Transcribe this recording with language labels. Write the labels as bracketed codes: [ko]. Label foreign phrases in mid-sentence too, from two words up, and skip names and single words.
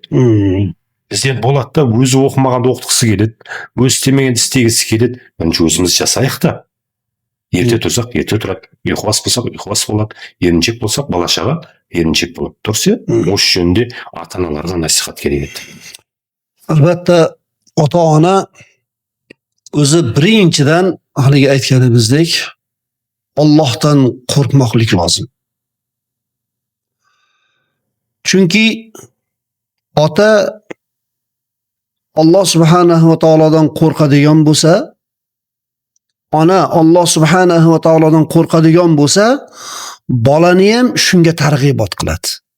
[kk] Бізде болады да, өзі оқымағанды оқытқысы келеді, өзі істемегенді істегісі келеді. Бірінші өзіміз жасайық та. Ерте тұрсақ, ерте тұрады. Ұйқыбас болсақ, ұйқыбас болады. Еріншек болсақ, бала-шаға еріншек болады. Дұрыс па? Осы жөнде ата-аналарға насихат керек еді. [uz] Albatta, ota-ona o'zi birinchidan haligi aytganimizdek Allohdan qo'rqmoqlik lozim. Chunki ota Alloh subhanahu va taolodan qo'rqadigan bo'lsa, ona Alloh subhanahu va taolodan qo'rqadigan bo'lsa, bolani ham shunga targ'ibot qiladi.